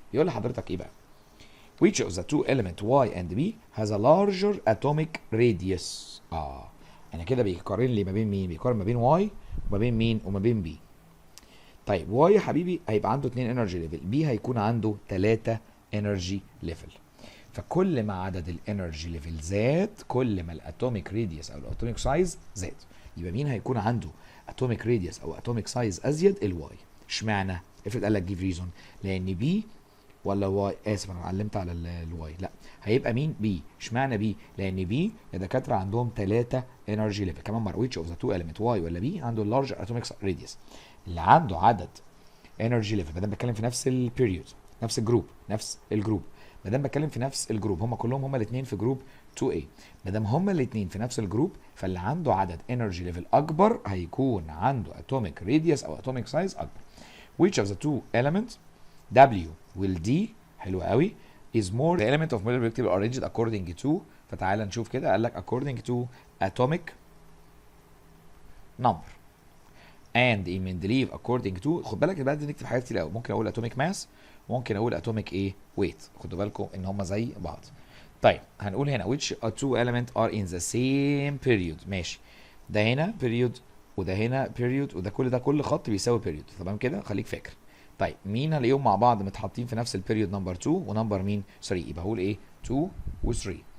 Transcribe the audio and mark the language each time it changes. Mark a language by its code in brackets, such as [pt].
[ar] يقول لحضرتك ايه بقى؟ [en] which of the two element y and b has a larger atomic radius. [ar] انا كده بيقارن لي ما بين مين؟ بيقارن ما بين y وما بين مين؟ وما بين b. طيب y يا حبيبي هيبقى عنده 2 انرجي ليفل، b هيكون عنده 3 انرجي ليفل. فكل ما عدد الانرجي ليفل زاد كل ما الاتوميك راديوس او الاتوميك سايز زاد. يبقى مين هيكون عنده اتوميك راديوس او اتوميك سايز ازيد؟ الواي. اشمعنى؟ افرض قال لك جيف ريزون، لان بي ولا واي، اسف انا علمت على الواي، لا هيبقى مين؟ بي. اشمعنى بي؟ لان بي يا دكاتره عندهم 3 انرجي ليفل. كمان مره [en] which of the two element [ar] واي ولا بي عنده اللارج اتوميك راديوس. اللي عنده عدد انرجي ليفل، ما دام بتكلم في نفس البيريود نفس الجروب ما دام بتكلم في نفس الجروب، هم كلهم هم الاثنين في جروب 2A، ما دام هم الاثنين في نفس الجروب فاللي عنده عدد انرجي ليفل اكبر هيكون عنده اتوميك راديوس او اتوميك سايز اكبر. [en] which of the two elements W will D [ar] حلو قوي [en] is more the element of molecular table arranged according to. [ar] فتعال نشوف كده، قال لك [en] according to atomic number and in Mendeleev according to. [ar] خد بالك بقى دي نكتب حاجات كتير قوي، ممكن اقول atomic mass ممكن اقول atomic ايه weight، خدوا بالكم ان هم زي بعض. طيب هنقول هنا [en] which two elements are in the same period. [ar] ماشي، ده هنا period وده هنا period وده كل خط بيساوي period، تمام كده خليك فاكر. طيب مين هنلاقيهم مع بعض متحطين في نفس البيريود؟ نمبر 2 ونمبر مين 3، يبقى هقول ايه 2 و 3.